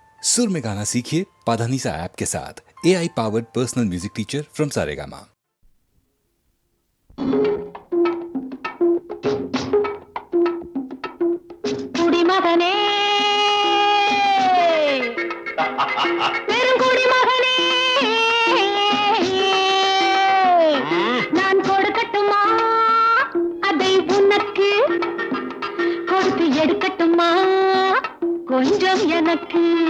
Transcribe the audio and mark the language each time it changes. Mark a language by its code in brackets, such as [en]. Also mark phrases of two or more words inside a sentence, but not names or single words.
[hi] सुर में गाना सीखिए पाधानीसा ऐप के साथ [en] AI powered personal music teacher from [hi] सारेगामा। [ta] குடிமகனே பெருங்குடிமகனே நான் கொடுக்கட்டுமா அதை உனக்கு கொடுத்து எடுக்கட்டுமா கொஞ்சம் எனக்கு